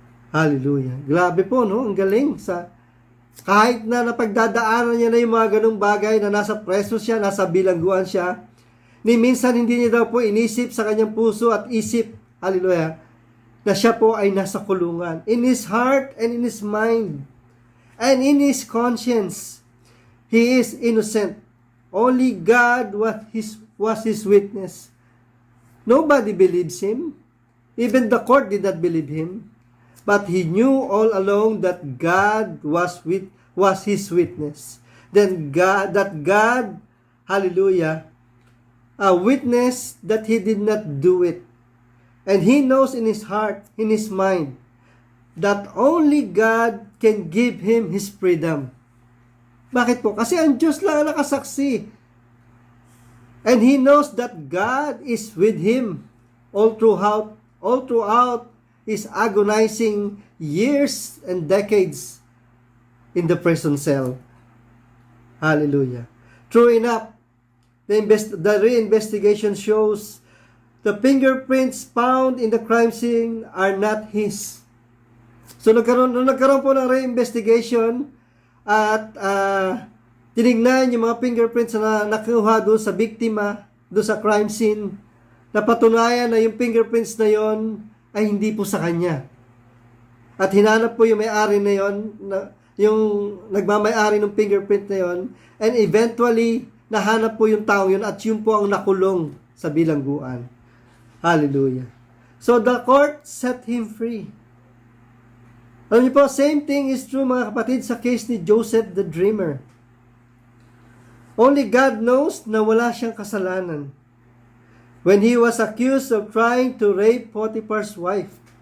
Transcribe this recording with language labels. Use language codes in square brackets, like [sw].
[tl] Hallelujah. Grabe po, no? Ang galing. Kahit na napagdadaanan niya na yung mga ganung bagay na nasa preso siya, nasa bilangguan siya, ni minsan hindi niya daw po inisip sa kanyang puso at isip, hallelujah, na siya po ay nasa kulungan. [en] In his heart and in his mind and in his conscience, he is innocent. Only God was his witness. Nobody believes him. Even the court did not believe him. But he knew all along that God was his witness. Then God, hallelujah, a witness that he did not do it. And he knows in his heart, in his mind, that only God can give him his freedom. [tl] Bakit po? Kasi ang Diyos lang ang nakasaksi. [en] And he knows that God is with him all throughout his agonizing years and decades in the prison cell. Hallelujah. True enough, the reinvestigation shows the fingerprints found in the crime scene are not his. [tl] So nagkaroon po ng reinvestigation at tinignan yung mga fingerprints na nakuha doon sa biktima, doon sa crime scene, napatunayan na yung fingerprints na yon ay hindi po sa kanya. At hinanap po yung may-ari na yon, yung nagmamay-ari ng fingerprint na yon, [en] and eventually, [tl] nahanap po yung tao yun at yun po ang nakulong sa bilangguan. Hallelujah. [en] So the court set him free. [tl] Alam niyo po, [en] same thing is true [tl] mga kapatid sa case ni [en] Joseph the Dreamer. Only God knows [tl] na wala siyang kasalanan [en] when he was accused of trying to rape Potiphar's wife.